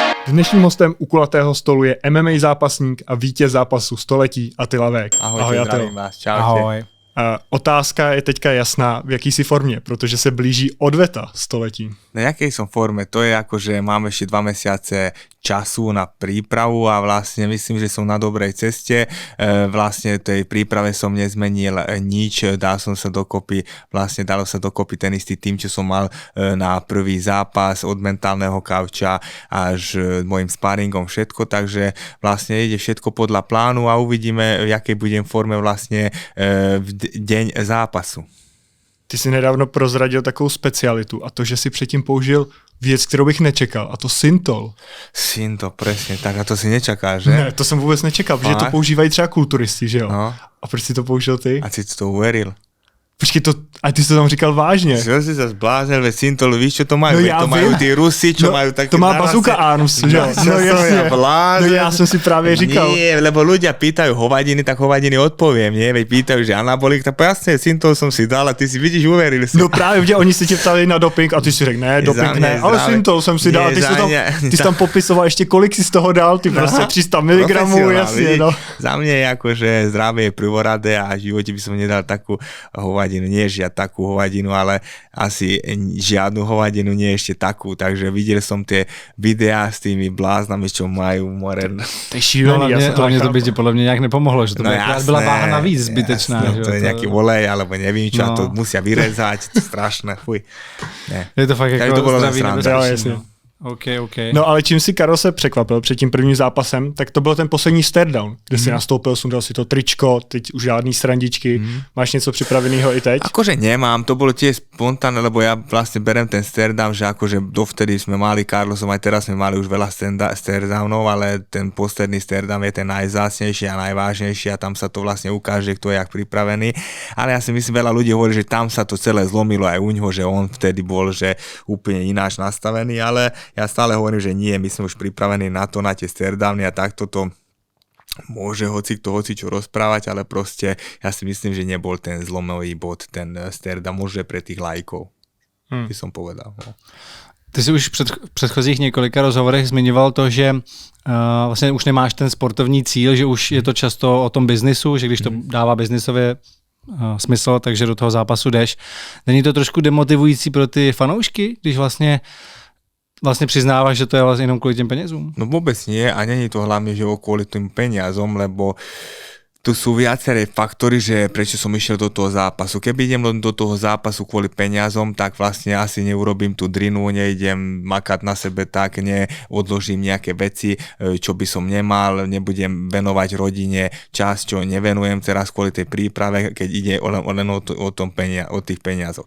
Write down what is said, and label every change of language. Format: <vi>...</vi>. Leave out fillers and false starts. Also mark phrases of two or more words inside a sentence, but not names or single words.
<cs>Dnešním hostem u kulatého stolu je MMA zápasník a vítěz zápasu století Attila Vek.</cs> <sk>Ahoj, zdravím vás, čaute.</sk> <cs>Ahoj. Otázka je teďka jasná, v jaký si formě, protože se blíží odveta století.</cs> <sk>Na jakej som forme? To je ako, že mám ešte 2 mesiace času na prípravu a vlastne myslím, že som na dobrej ceste. Vlastne tej príprave som nezmenil nič, dalo sa dokopy ten istý tým, čo som mal na prvý zápas od mentálneho kauča až môjim sparingom všetko, takže vlastne ide všetko podľa plánu a uvidíme, v jakej budem forme vlastne v deň zápasu.</sk> <cs>Ty jsi nedávno prozradil takovou specialitu a to, že si předtím použil věc, kterou bych nečekal, a to syntol.</cs> <sk>Syntol, presne, tak a to si nečaká, že?</sk> <cs>Ne, to jsem vůbec nečekal, protože to používají třeba kulturisti, že jo? No. A proč si to použil ty?</cs> <sk>A si to uveril.</sk> <cs>Počkej, a ty jsi to tam říkal vážně.</cs> <sk>Čo si sa zbláznil, veď syntol, víš, čo to majú? No ja to majú tí Rusi, čo majú také...</sk> <cs>To má</cs> <en>bazooka arms,</en> <cs>že jo?</cs> <sk>No jasne. No ja som si práve říkal. Nie, lebo ľudia pýtajú hovadiny, tak hovadiny odpoviem, nie? Veď pýtajú, že anabolik, tak jasne, syntol som si dal a ty si vidíš, uveril si.</sk> <cs>No právě, že oni se tě ptali na doping a ty si řekl, ne, doping ne, ale syntol jsem si dal. Ty jsi tam popisoval ještě, kolik si z toho dal, ty prostě 300 mg, jasně, no.</cs> <sk>Za mňa je ako, že zdravie je prvoradé a v živote by som nedal takú hovadinu, nie takú hovadinu, ale asi žiadnu hovadinu, nie ešte takú, takže videl som tie videá s tými bláznami, čo majú more.</sk> <cs>To je šílený, hlavně to by ti podle mě nějak nepomohlo, že to byla váha navíc zbytečná.</cs> <sk>Jasné, to je nejaký olej, alebo nevím čo, a to musia vyrezať, to je strašné, fuj. Ne.</sk> <cs>Je to fakt jako zdravý nebezpečný. Okay. No ale čím si Karol se překvapil před tím prvním zápasem, tak to byl ten poslední staredown, kde si nastoupil, sundal si to tričko, teď už žádný srandičky. Máš něco připraveného i teď?</cs> <sk>Akože nemám, to bolo tiež spontánne, lebo ja vlastne berem ten staredown, že akože dovtedy sme mali Carlosom, aj teraz sme mali už veľa staredownov, ale ten posledný staredown je ten najvzácnejší a najvážnejší a tam sa to vlastne ukáže, kto je jak pripravený. Ale ja si myslím, veľa ľudí hovorí, že tam sa to celé zlomilo aj u ňoho, že on vtedy bol, že úplne ináč nastavený, ale ja stále hovorím, že nie, my sme už pripravení na to, na tie staredowny a takto to môže hoci čo rozprávať, ale proste ja si myslím, že nebol ten zlomový bod, ten staredown, možno pre tých lajkov, by som povedal.</sk> <cs>No. Ty jsi už v předchozích několika rozhovorech zmiňoval to, že vlastně už nemáš ten sportovní cíl, že už je to často o tom biznisu, že když to dává biznisově smysl, takže do toho zápasu jdeš. Není to trošku demotivující pro ty fanoušky, když vlastně přiznávaš, že to je vlastně jenom kvůli těm penězům?</cs> <sk>No vůbec nie a není to hlavne, že kvôli tým peniazom, lebo tu sú viaceré faktory, že prečo som išiel do toho zápasu. Keby idem do toho zápasu kvôli peniazom, tak vlastne asi neurobím tú drinu, neidem makať na sebe tak, neodložím nejaké veci, čo by som nemal, nebudem venovať rodine čas, čo nevenujem teraz kvôli tej príprave, keď ide len o tých peniazoch.</sk>